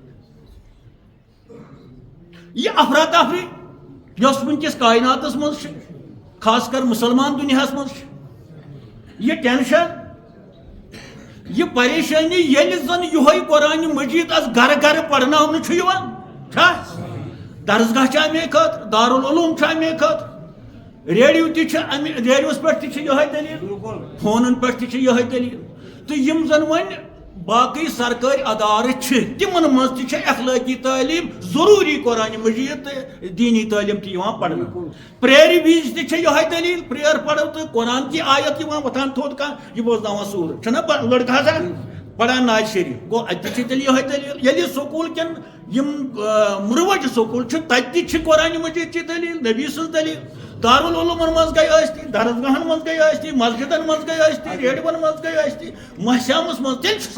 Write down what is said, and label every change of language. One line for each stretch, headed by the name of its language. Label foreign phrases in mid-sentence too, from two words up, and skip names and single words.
Kashmiri: یہ افراتفری یۄس وٕنکٮ۪س کائناتس منٛز چھِ خاص کر مسلمان دُنیاہس منٛز چھِ یہ ٹینشن یہ پریشانی ییٚلہِ زن یِہوے قرآن مجیٖد اس گرٕ گرٕ پرناونہٕ چھُ یِوان چھا درسگاہ چھِ امے خٲطرٕ دارالعلوم چھُ امے خٲطرٕ ریڈیو تہِ چھِ امہِ ریڈیوس پٮ۪ٹھ تہِ چھِ یِہوے دٔلیٖل فونن پٮ۪ٹھ تہِ چھِ یِہوے دٔلیٖل تہٕ یِم زن وۄنۍ باقٕے سرکٲرۍ ادارٕ چھِ تِمن منٛز تہِ چھِ اخلٲقی تعلیٖم ضروٗری قرآن مجیٖد تہٕ دیٖنی تعلیٖم تہِ یِوان پرنہٕ پریرِ وِزِ تہِ چھِ یِہوے دٔلیٖل پریر پرو تہٕ
Urdu: قرآن کی آیت
Kashmiri: یِوان وۄتھان تھوٚد کانٛہہ یہِ بوزناوان سوٗرٕ چھُنہ لڑکہٕ آسان پران ناز شریٖف گوٚو اَتہِ تہِ چھِ تیٚلہِ یِہوے دٔلیٖل ییٚلہِ سکوٗل کٮ۪ن یِم مُروَجہِ سکوٗل چھِ تَتہِ تہِ چھِ قرآن مجیٖد چہِ دٔلیٖل نبی سٕنٛز دٔلیٖل دارالعلومن منٛز گٔے ٲسۍ درسگاہن منٛز گٔے ٲسۍ مسجدن منٛز گٔے ٲسۍ ریڈیوَن منٛز گٔے ٲسۍ محسیامس منٛز تیٚلہِ چھُ